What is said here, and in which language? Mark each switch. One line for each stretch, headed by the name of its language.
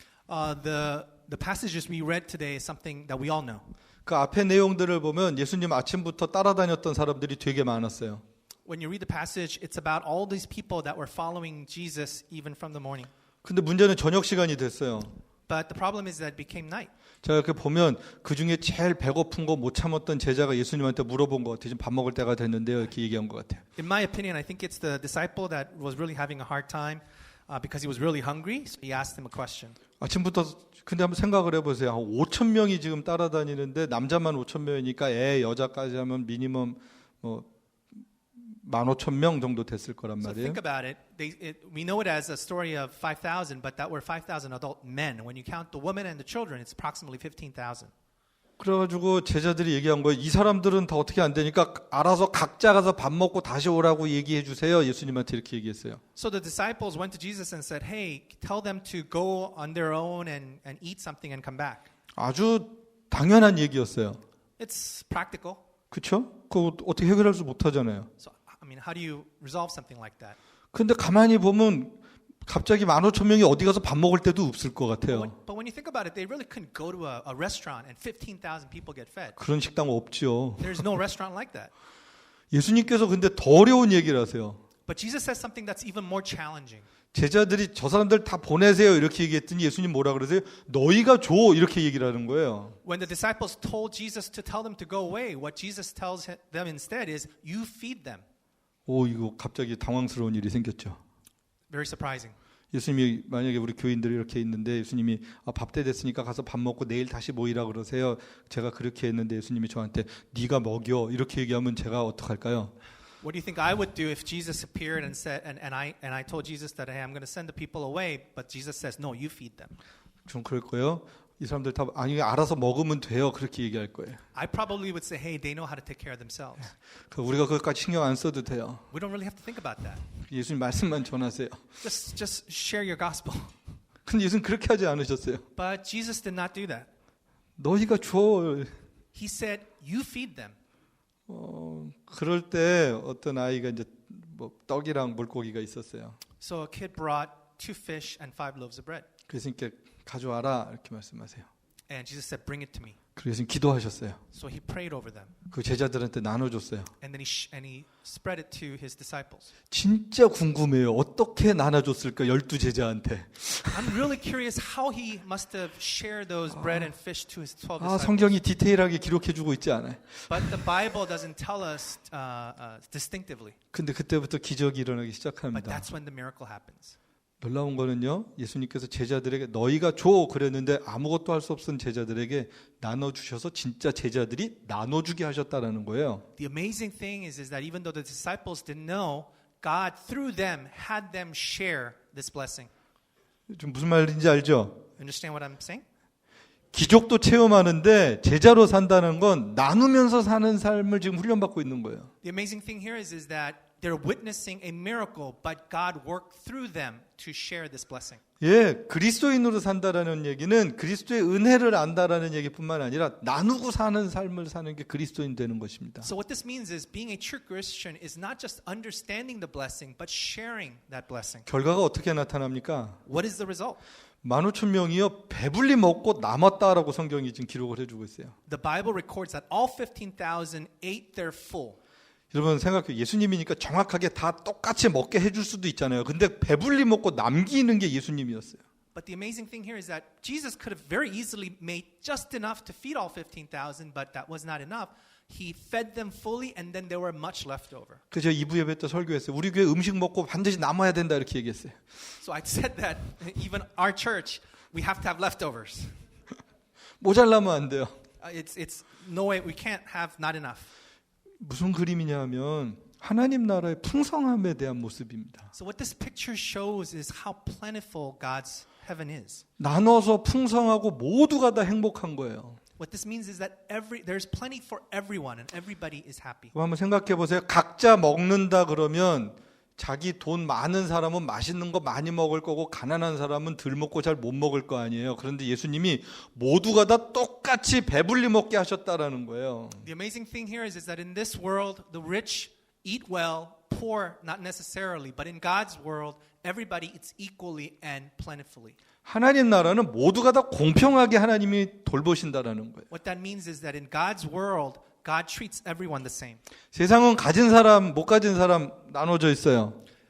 English: The passages we read today is something that we all know.
Korean: 그 앞에 내용들을 보면 예수님 아침부터 따라다녔던 사람들이 되게 많았어요.
English: When you read the passage, it's about all these people that were following Jesus even from the morning.
Korean: 근데 문제는 저녁 시간이 됐어요.
English: But the problem is that it became night.
Korean: 제가 이렇게 보면 그 중에 제일 배고픈 거 못 참았던 제자가 예수님한테 물어본 것 같아요. 지금 밥 먹을 때가 됐는데요. 이렇게 얘기한 것 같아요.
English: In my opinion, I think it's the disciple that was really having a hard time because he was really hungry. So he asked him a question.
Korean: 아침부터 근데 한번 생각을 해보세요. 5천 명이 지금 따라다니는데 남자만 5천 명이니까 여자까지 하면 미니멈 15,000명 정도 됐을 거란
English: So
Korean: 말이에요.
English: think about it. We know it as a story of 5,000, but that were 5,000 adult men. When you count the women and the children, it's approximately 15,000.
Korean: 그래가지고 제자들이 얘기한 거예요. 이 사람들은 다 어떻게 안 되니까 알아서 각자 가서 밥 먹고 다시 오라고 얘기해 주세요. 예수님한테 이렇게 얘기했어요.
English: So the disciples went to Jesus and said, "Hey, tell them to go on their own and eat something and come back."
Korean: 아주 당연한 얘기였어요.
English: It's practical.
Korean: 그렇죠? 그거 어떻게 해결할 수 못하잖아요.
English: So I mean, how do you resolve something like that?
Korean: 근데 가만히 보면 갑자기 15,000명이 어디 가서 밥 먹을 때도 없을 것 같아요.
English: But when you think about it, they really couldn't go to a restaurant and 15,000 people get fed.
Korean: 그런 식당 없죠.
English: There's no restaurant like that.
Korean: 예수님께서 근데 더 어려운 얘기를 하세요.
English: But Jesus says something that's even more challenging.
Korean: 제자들이 저 사람들 다 보내세요 이렇게 얘기했더니 예수님 뭐라 그러세요? 너희가 줘 이렇게 얘기를 하는 거예요.
English: When the disciples told Jesus to tell them to go away, what Jesus tells them instead is, "You feed them."
Korean: 오, 이거 갑자기 당황스러운 일이 생겼죠.
English: Very surprising.
Korean: 예수님이 만약에 우리 교인들이 이렇게 있는데 예수님이 밥 때 됐으니까 가서 밥 먹고 내일 다시 모이라 그러세요. 제가 그렇게 했는데 예수님이 저한테 네가 먹여 이렇게 얘기하면 제가 어떡할까요?
English: What do you think I would do if Jesus appeared and said, and I told Jesus that, hey, I'm going to send the people away, but Jesus says, no, you feed them.
Korean: 좀 그럴 거예요. 이 사람들 다 아니 알아서 먹으면 돼요. 그렇게 얘기할 거예요.
English: I probably would say, hey, they know how to take care of themselves.
Korean: 우리가 그것까지 신경 안 써도 돼요.
English: We don't really have to think about that.
Korean: 예수님 말씀만 전하세요.
English: Just share your gospel.
Korean: 근데 예수님 그렇게 하지 않으셨어요.
English: But Jesus did not do that.
Korean: 너희가 줘.
English: He said, you feed them.
Korean: 그럴 때 어떤 아이가 이제 뭐 떡이랑 물고기가 있었어요.
English: So a kid brought 2 fish and 5 loaves of bread.
Korean: 그래서 이렇게 가져와라 이렇게 말씀하세요.
English: And Jesus said, bring it to me.
Korean: 그래서 기도하셨어요.
English: So he prayed over them.
Korean: 그 제자들한테 나눠줬어요.
English: And then he spread it to his disciples.
Korean: 진짜 궁금해요. 어떻게 나눠줬을까 12제자한테.
English: I'm really curious how he must have shared those bread and fish to his 12 disciples.
Korean: 성경이 디테일하게 기록해주고 있지 않아요.
English: But the Bible doesn't tell us distinctively.
Korean: 근데 그때부터 기적이 일어나기
English: But
Korean: 시작합니다.
English: that's when the miracle happens.
Korean: 놀라운 거는요, 예수님께서 제자들에게 너희가 줘 그랬는데 아무것도 할 수 없은 제자들에게 나눠주셔서 진짜 제자들이 나눠주게 하셨다라는 거예요.
English: The amazing thing is that even though the disciples didn't know, God through them had them share this blessing.
Korean: 좀 무슨 말인지 알죠?
English: Understand what I'm saying?
Korean: 기적도 체험하는데 제자로 산다는 건 나누면서 사는 삶을 지금 훈련받고 있는 거예요.
English: The amazing thing here is that they're witnessing a miracle, but God worked through them to share this blessing.
Korean: 예, 그리스도인으로 산다라는 얘기는 그리스도의 은혜를 안다라는 얘기뿐만 아니라 나누고 사는 삶을 사는 게 그리스도인 되는 것입니다.
English: So what this means is being a true Christian is not just understanding the blessing, but sharing that blessing.
Korean: 결과가 어떻게 나타납니까?
English: What is the result?
Korean: 15,000명이요 배불리 먹고 남았다라고 성경이 지금 기록을 해주고 있어요.
English: The Bible records that all 15,000 ate their full.
Korean: 여러분 생각해요. 예수님이니까 정확하게 다 똑같이 먹게 해줄 수도 있잖아요. 근데 배불리 먹고 남기는 게 예수님이었어요.
English: But the amazing thing here is that Jesus could have very easily made just enough to feed all 15,000, but that was not enough. He fed them fully, and then there were much left over.
Korean: 그래서 2부 예배 때 설교했어요. 우리 교회 음식 먹고 반드시 남아야 된다 이렇게 얘기했어요.
English: So I said that even our church, we have to have leftovers.
Korean: 모자라면 안 돼요.
English: It's no way we can't have not enough.
Korean: 무슨 그림이냐 하면 하나님 나라의 풍성함에 대한 모습입니다.
English: So what this picture shows is how plentiful God's heaven is.
Korean: 나눠서 풍성하고 모두가 다 행복한 거예요.
English: What this means is that there's plenty for everyone and everybody is happy.
Korean: 한번 생각해 보세요. 각자 먹는다 그러면 자기 돈 많은 사람은 맛있는 거 많이 먹을 거고 가난한 사람은 덜 먹고 잘 못 먹을 거 아니에요. 그런데 예수님이 모두가 다 똑같이 배불리 먹게 하셨다라는 거예요.
English: The amazing thing here is that in this world, the rich eat well, poor not necessarily, but in God's world, everybody eats equally and plentifully.
Korean: 하나님 나라는 모두가 다 공평하게 하나님이 돌보신다라는 거예요.
English: What that means is that in God's world, God treats everyone the same.
Korean: 세상은 가진 사람, 못 가진 사람 나눠져 있어요.